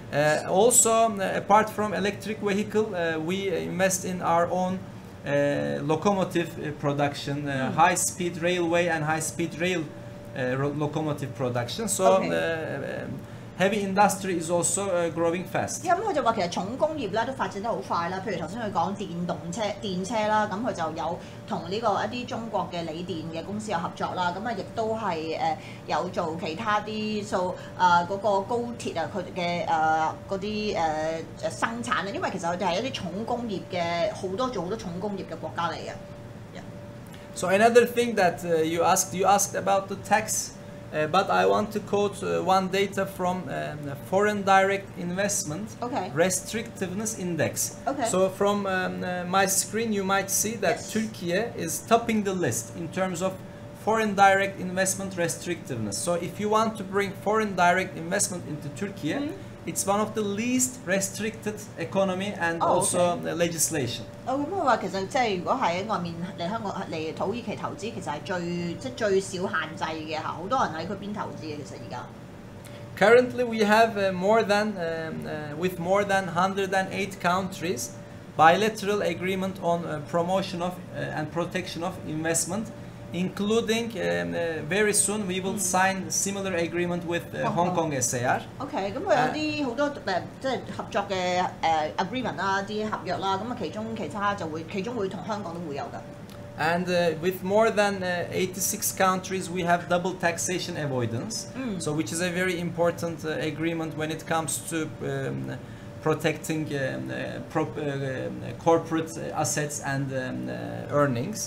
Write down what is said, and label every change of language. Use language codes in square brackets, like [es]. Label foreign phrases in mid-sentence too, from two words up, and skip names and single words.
[en] Also, apart from electric vehicle, we invest in our own locomotive production, high-speed railway and high-speed rail locomotive production. So heavy industry is also growing fast. [yue] 咁佢就話其實重工業咧都發展得好快啦。譬如頭先佢講電車啦，咁佢就有同呢個一啲中國嘅鋰電嘅公司有合作啦。咁啊，亦都係有做其他啲嗰個高鐵啊，佢哋嘅嗰啲生產啊。因為其實佢哋係一啲重工業嘅做好多重工業嘅國家嚟嘅。 [en] So another thing that you asked about the tax. But I want to quote one data from Foreign Direct Investment Restrictiveness Index. So from my screen you might see that Turkey is topping the list in terms of foreign direct investment restrictiveness. So if you want to bring foreign direct investment into Turkey, it's one of the least restricted economy and also legislation. [yue] 咁佢話其實即係如果喺外面嚟香港嚟土耳其投資，其實係最少限制嘅嚇，好多人喺佢邊投資嘅其實而家。 [en] Currently, we have with more than 108 countries bilateral agreement on promotion of and protection of investment, including very soon we will sign similar agreement with Hong Kong SAR. [yue] OK， 咁佢有啲好多即係合作嘅agreement 啦，啲合約啦，咁啊其中會同香港都會有㗎。 [en] And with more than 86 countries, we have double taxation avoidance, so which is a very important agreement when it comes to protecting corporate assets and earnings.